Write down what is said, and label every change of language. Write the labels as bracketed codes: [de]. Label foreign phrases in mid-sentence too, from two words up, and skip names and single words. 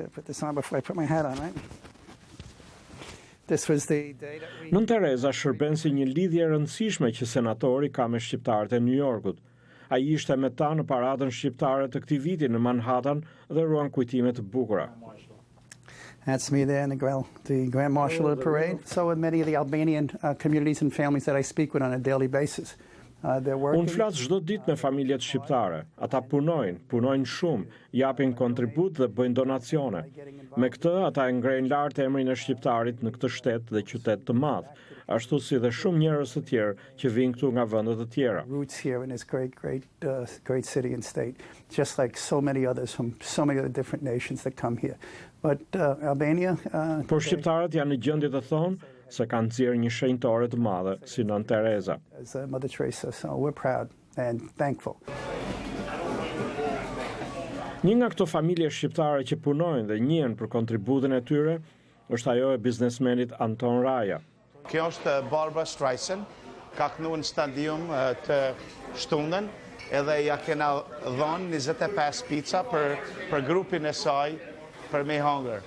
[sq] Nën Tereza shërben si një lidhje e rëndësishme që senatori ka me shqiptarët e New Yorkut. Ai ishte me ta në paradën shqiptare të këtij viti në Manhattan dhe ruan kujtime të bukura. [en] That's me there in the Grand Marshal of the parade. So with many of the Albanian communities and families that I speak with on a daily basis. [sq] Unë flas çdo ditë me familjet shqiptare. Ata punojnë shumë, japin kontribut dhe bëjnë donacione. Me këtë ata e ngrenë lart emrin e shqiptarit në këtë shtet dhe qytet të madh, ashtu si dhe shumë njerëz të tjerë që vijnë këtu nga vende të tjera. [en] Roots here in this great city and state, just like so many others from so many other different nations that come here. But Albania [sq] Por shqiptarët janë në gjendje të thonë se kanë nxjerrë një shenjtore të madhe si Nën Tereza. [en] As Mother Teresa, so we're proud and thankful. [sq] Një nga këto familje shqiptare që punojnë dhe njihen për kontributin e tyre është ajo e biznesmenit Anton Raja. Kjo është Barbara Streisand, ka kënu në stadium të shtunën, edhe ja kena dhënë 25 pizza për grupin e saj për me hangër.